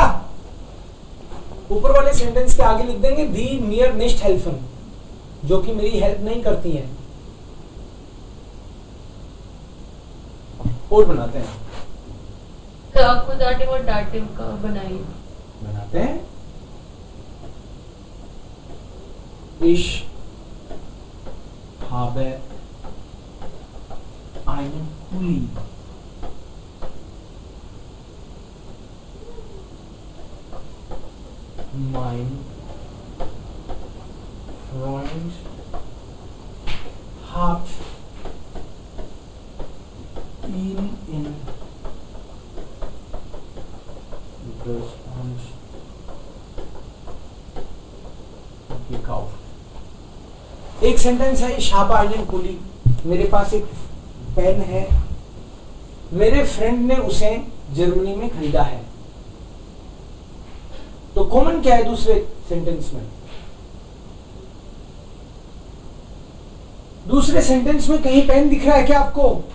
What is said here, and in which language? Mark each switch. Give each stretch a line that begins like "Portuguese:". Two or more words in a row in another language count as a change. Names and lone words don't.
Hindi: ऊपर वाले सेंटेंस के आगे लिख देंगे
German: die mir nicht helfen,
Hindi: जो कि मेरी हेल्प नहीं करती हैं. और बनाते हैं. तो आपको दाटिव और डाटिव का बनाइए. बनाते हैं.
German: Ich habe einen Pulli. Mein Freund hat ihn in Deutschland gekauft.
Hindi: एक सेंटेंस है,
German: ich habe einen Pulli,
Hindi: मेरे पास एक पेन है, मेरे फ्रेंड ने उसे जर्मनी में खरीदा है। तो कॉमन क्या है दूसरे सेंटेंस में? दूसरे सेंटेंस में कहीं पेन दिख रहा है क्या आपको?